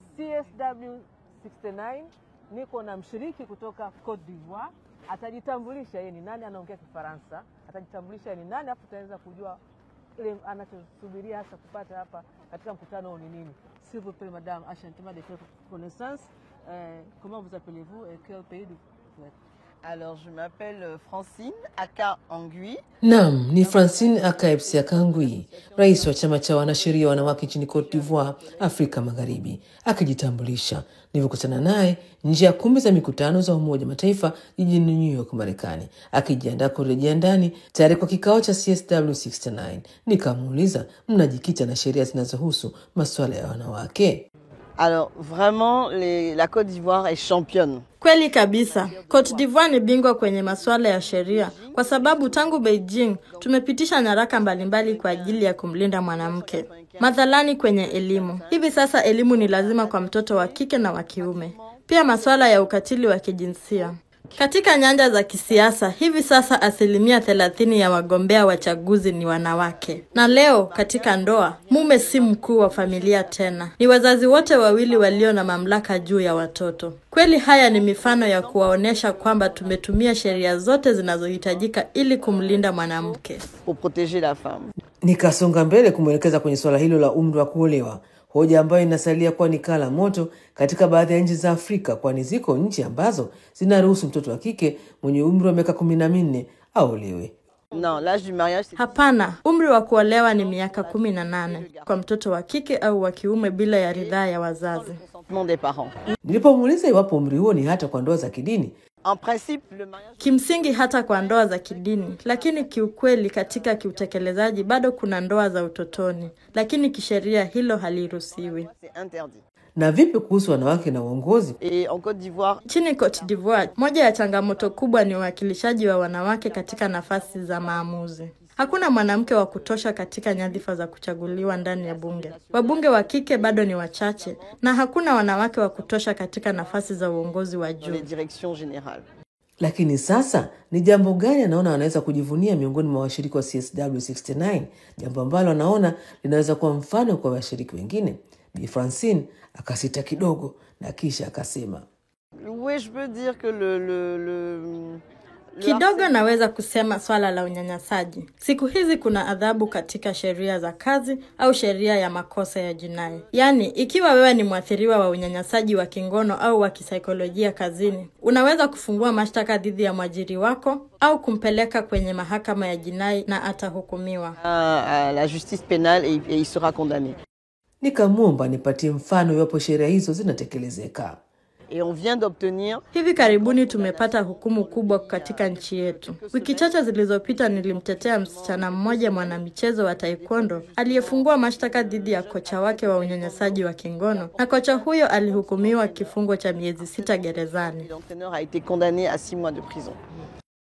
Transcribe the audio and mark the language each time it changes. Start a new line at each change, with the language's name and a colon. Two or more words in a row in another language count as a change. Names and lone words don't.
Swahili: CSW 69 niko na mshiriki kutoka Cote d'Ivoire. Atajitambulisha yeye ni nani, anaongea Kifaransa. Atajitambulisha ni nani, afu tutaweza kujua ile anachosubiria hasa kupata hapa katika mkutano ni nini.
French: S'il vous plaît madame, enchantement de votre connaissance. Comment vous appelez-vous et quel pays vous êtes? Alors, je m'appelle Francine Aka Angui.
Swahili: Naam, ni Francine Aka Aka Angui, rais wa chama cha wanasheria wanawake nchini Cote d'Ivoire, Afrika Magharibi, akijitambulisha. Nilivyokutana naye nje ya kumbi za mikutano za Umoja Mataifa jijini New York, Marekani, akijiandaa kurejea ndani tayari kwa kikao cha CSW 69. Nikamuuliza, mnajikita na sheria zinazohusu masuala ya wanawake?
French: Alors, vraiment, la Côte d'Ivoire est championne.
Swahili: Kweli kabisa, Cote d'Ivoire ni bingwa kwenye masuala ya sheria kwa sababu tangu Beijing tumepitisha nyaraka mbalimbali kwa ajili ya kumlinda mwanamke. Mathalani kwenye elimu. Hivi sasa elimu ni lazima kwa mtoto wa kike na wa kiume. Pia masuala ya ukatili wa kijinsia. Katika nyanja za kisiasa, hivi sasa 30% ya wagombea wachaguzi ni wanawake. Na leo katika ndoa, mume si mkuu wa familia tena. Ni wazazi wote wawili walio na mamlaka juu ya watoto. Kweli haya ni mifano ya kuwaonesha kwamba tumetumia sheria zote zinazohitajika ili kumlinda mwanamke.
French: Pour protéger la femme.
Swahili: Nikasonga mbele kumwelekeza kwenye swala hilo la umri wa kuolewa. Hoja ambayo inasalia kuwa ni kala moto katika baadhi ya nchi za Afrika, kwani ziko nchi ambazo zinaruhusu mtoto wa kike mwenye umri wa miaka 14 aolewe.
French: Non, l'âge du mariage c'est...
Swahili: Hapana, umri wa kuolewa ni miaka 18 kwa mtoto wa kike au wa kiume bila ya ridhaa ya wazazi.
French: des parents.
Swahili: Nilipomuuliza iwapo umri huo ni hata kwa ndoa za kidini,
French: En principe, le mariage...
Swahili: Kimsingi hata kwa ndoa za kidini, lakini kiukweli katika kiutekelezaji bado kuna ndoa za utotoni, lakini kisheria hilo haliruhusiwi.
French: C'est interdit.
Swahili: na vipi kuhusu wanawake na uongozi?
French: Et en Côte d'Ivoire,
Swahili: Nchini Cote d'Ivoire, moja ya changamoto kubwa ni uwakilishaji wa wanawake katika nafasi za maamuzi. Hakuna mwanamke wa kutosha katika nyadhifa za kuchaguliwa ndani ya bunge. Wabunge wa kike bado ni wachache na hakuna wanawake wa kutosha katika nafasi za uongozi wa juu.
French: les directions générales.
Swahili: Lakini sasa ni jambo gani anaona wanaweza kujivunia miongoni mwa washiriki wa CSW 69, jambo ambalo anaona linaweza kuwa mfano kwa washiriki wengine? Bi Francine akasita kidogo na kisha akasema,
French: Oui, je peux dire que
Swahili: Kidogo naweza kusema swala la unyanyasaji. Siku hizi kuna adhabu katika sheria za kazi au sheria ya makosa ya jinai. Yaani, ikiwa wewe ni mwathiriwa wa unyanyasaji wa kingono au wa kisaikolojia kazini, unaweza kufungua mashtaka dhidi ya mwajiri wako au kumpeleka kwenye mahakama ya jinai na atahukumiwa.
French: à la justice pénale et il sera condamné.
Swahili: Nikamwomba nipatie mfano iwapo sheria hizo zinatekelezeka.
French: Et on vient d'obtenir...
Swahili: Hivi karibuni tumepata hukumu kubwa katika nchi yetu. Wiki chache zilizopita nilimtetea msichana mmoja mwanamichezo wa taekwondo aliyefungua mashtaka dhidi ya kocha wake wa unyanyasaji wa kingono, na kocha huyo alihukumiwa kifungo cha miezi 6 gerezani.
French: L'entraîneur a été condamné à 6 mois de prison.